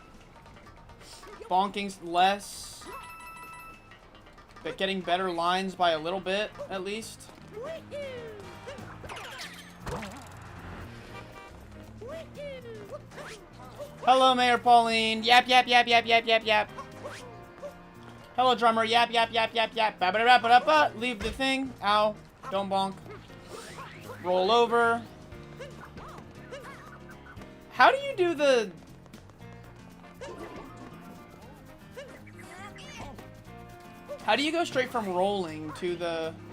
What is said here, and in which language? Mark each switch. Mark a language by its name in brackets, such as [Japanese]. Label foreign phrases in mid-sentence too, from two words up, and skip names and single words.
[English] Bonking's less. But getting better lines by a little bit, at least. Hello, Mayor Pauline. Yap, yap, yap, yap, yap, yap, yap. Hello, drummer. Yap, yap, yap, yap, yap. Ba-ba-da-ba-da-ba. Leave the thing. Ow. Don't bonk. Roll over. How do you do the... How do you go straight from rolling to the...